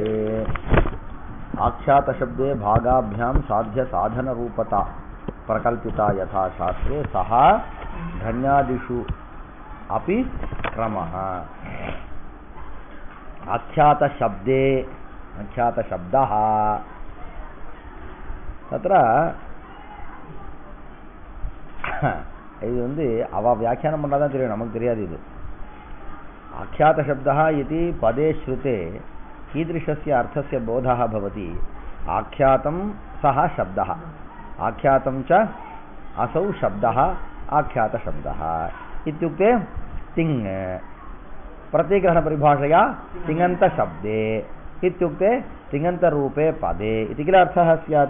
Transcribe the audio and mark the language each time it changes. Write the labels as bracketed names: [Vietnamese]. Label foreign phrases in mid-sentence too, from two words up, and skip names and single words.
[Sanskrit] आख्यात शब्दे भागाभ्यां साध्य साधन रूपता प्रकल्पिता यथा शास्त्रे सह धन्यादिषु अपि क्रमः। आख्यात शब्दे आख्यात शब्दः तत्र [Tamil] இது வந்து அவ வியாக்கியானம் பண்ணாதான் தெரியும், நமக்கு தெரியாது. [Sanskrit] இது आख्यात शब्दः इति पदे श्रुते कीदृशस्य अर्थस्य बोधः भवति। आख्यातं सः शब्दः, आख्यातं च असौ शब्दः आख्यात शब्दः इत्युक्ते तिङ् प्रत्यग्रहण परिभाषया तिङन्त शब्दे इत्युक्ते तिङन्त रूपे पदे इति किल अर्थः स्यात्।